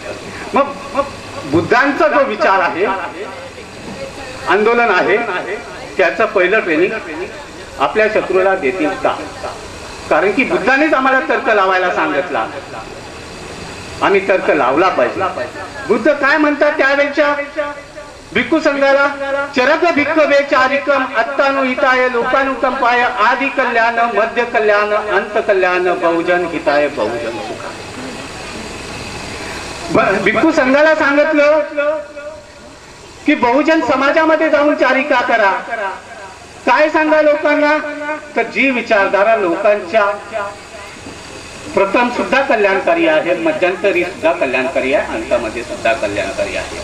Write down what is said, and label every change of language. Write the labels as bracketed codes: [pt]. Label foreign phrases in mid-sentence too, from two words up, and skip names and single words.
[mr] मग बुद्धांचा जो विचार आहे, आंदोलन आहे, त्याचं पहिलं ट्रेनिंग आपल्या शत्रूला देतील का? कारण की बुद्धांनीच आम्हाला तर्क लावायला सांगितला, आम्ही तर्क लावला पाहिजे. बुद्ध काय म्हणतात त्यावेळच्या भिक्खू संघाला? [pi] चरक भिक्खवे चारिकम अत्तानुहिताय लोकानुकंपाय आदि कल्याण मध्य कल्याण अंत कल्याण बहुजन हिताय बहुजन सुखाय. [mr] भिक्खू संघाला सांगितलं की बहुजन समाजामध्ये जाऊन चारिका करा. काय सांगा लोकांना? तर जी विचारधारा लोकांच्या प्रथम सुद्धा कल्याणकारी आहे, मध्यंतरी सुद्धा कल्याणकारी आहे, अंतामध्ये सुद्धा कल्याणकारी आहे.